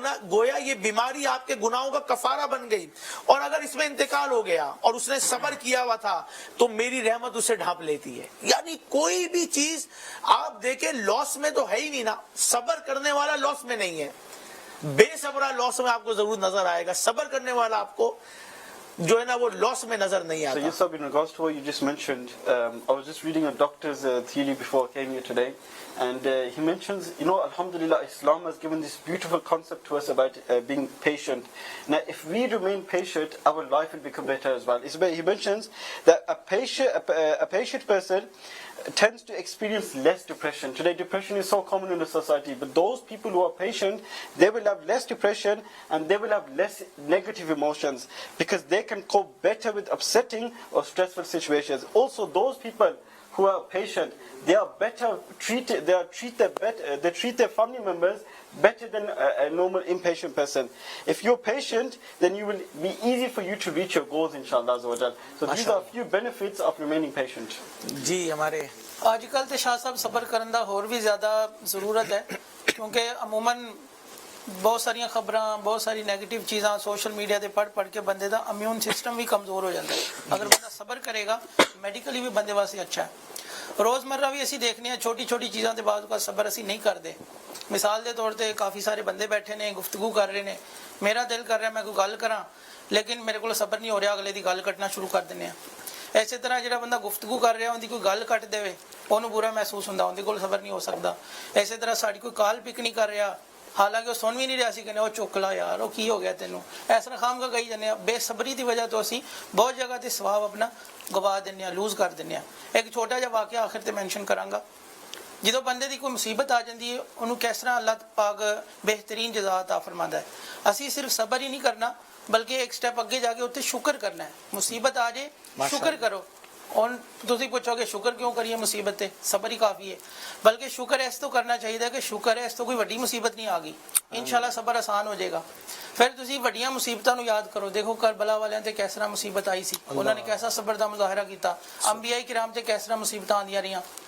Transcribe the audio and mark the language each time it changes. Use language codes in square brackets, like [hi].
[ur] گویا یہ بیماری آپ کے گناہوں کا کفارہ بن گئی, اور اگر اس میں انتقال ہو گیا اور اس نے صبر کیا ہوا تھا تو میری رحمت اسے ڈھانپ لیتی ہے. یعنی کوئی بھی چیز آپ دیکھیں لاس میں تو ہے ہی نہیں نا, صبر کرنے والا لاس میں نہیں ہے, بے صبرہ لاس میں آپ کو ضرور نظر آئے گا, صبر کرنے والا آپ کو جو ہے نا وہ لاس میں نظر نہیں آتا. [en] So yes, sir, in regards to what you just mentioned, I was just reading a doctor's theory before I came here today, and he mentions, Alhamdulillah, Islam has given this beautiful concept to us about being patient. Now, if we remain patient, our life will become better as well. He mentions that a patient person tends to experience less depression. Today, depression is so common in the society, but those people who are patient, they will have less depression and they will have less negative emotions because they can cope better with upsetting or stressful situations. Also, those people who are patient, they are better treated. They treat their family members better than a normal impatient person. If you're patient, then you will be easy for you to reach your goals, inshallah. So these are a few benefits of remaining patient. [ur] جی ہمارے [pa] آج کل تو شاہ صاحب صبر کرندہ اور بھی زیادہ ضرورت ہے, کیونکہ عموماً بہت ساری خبراں, بہت ساری نیگیٹو چیزاں سوشل میڈیا تے پڑھ کے بندے دا امیون سسٹم بھی کمزور ہو جاتا ہے. اگر بندہ صبر کرے گا میڈیکلی بھی بندے واسطے اچھا ہے. روزمرہ بھی اسی دیکھنے ہیں, چھوٹی چھوٹی چیزاں تے بعض کا صبر اسی نہیں کرتے. مثال دے طور تے کافی سارے بندے بیٹھے نے, گفتگو کر رہے نے, میرا دل کر رہا ہے میں کوئی گل کراں لیکن میرے کو صبر نہیں ہو رہا, اگلے دی گل کٹنا شروع کر دینے ہیں. ایسے طرح جڑا بندہ گفتگو کر رہا اندی کوئی گل کٹ دے انہوں برا محسوس ہوندا, اندی کول صبر نہیں ہو سکتا. ایسے طرح ساڈی کوئی کال پک نہیں کر رہا, حالانکہ وہ سن بھی نہیں رہا سی کہ وہ چک لا یار وہ کی ہو گیا تینوں, اس طرح خام کا کہی جانے ہیں. بے صبری دی وجہ تو اسی بہت جگہ تے ثواب اپنا گوا دینے ہیں, لوز کر دینے ہیں. ایک چھوٹا جا واقعہ آخر تے مینشن کراں گا. جدو بندے دی کوئی مصیبت آ جاندی ہے انہوں کس طرح اللہ پاک بہترین جزا عطا فرماندا ہے. اسی صرف صبر ہی نہیں کرنا بلکہ ایک سٹیپ اگے جا کے اتنے شکر کرنا ہے. مصیبت آ جائے شکر کرو, اور تسی پوچھو کہ شکر کیوں کریے, مصیبت ہے صبر ہی کافی ہے. بلکہ شکر ایس تو کرنا چاہیے کہ شکر ہے اس تو کوئی وڈی مصیبت نہیں آ گئی, انشاءاللہ صبر آسان ہو جائے گا. پھر تسی وڈیاں مصیبتاں نو یاد کرو, دیکھو کربلا والیاں تے کس طرح مصیبت آئی سی, انہوں نے کیسا صبر دا مظاہرہ کیتا, انبیاء کرام تے کس طرح مصیبتاں آندیاں رہیاں.